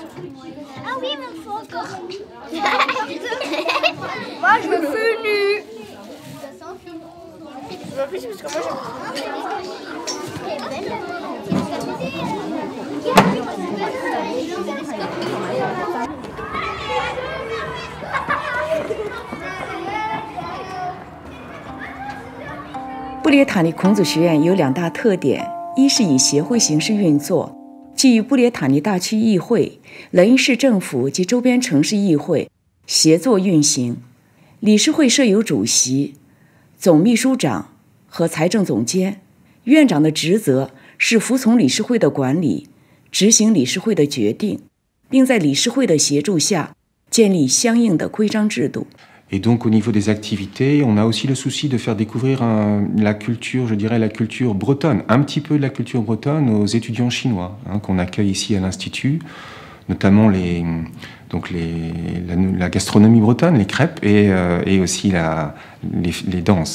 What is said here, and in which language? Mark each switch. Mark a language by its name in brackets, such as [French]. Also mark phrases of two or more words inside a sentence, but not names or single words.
[French] Ah oui, mais il faut encore. Moi, je me fais nu. Je me fais parce que moi, [Chinese] 布列塔尼孔子学院有2大特点，一是以协会形式运作，即与布列塔尼大区议会、雷恩市政府及周边城市议会协作运行。理事会设有主席、总秘书长和财政总监。院长的职责是服从理事会的管理，执行理事会的决定，并在理事会的协助下建立相应的规章制度。 [French] Et donc au niveau des activités, on a aussi le souci de faire découvrir la culture, je dirais la culture bretonne, un petit peu de la culture bretonne aux étudiants chinois qu'on accueille ici à l'Institut, notamment la gastronomie bretonne, les crêpes et aussi les danses.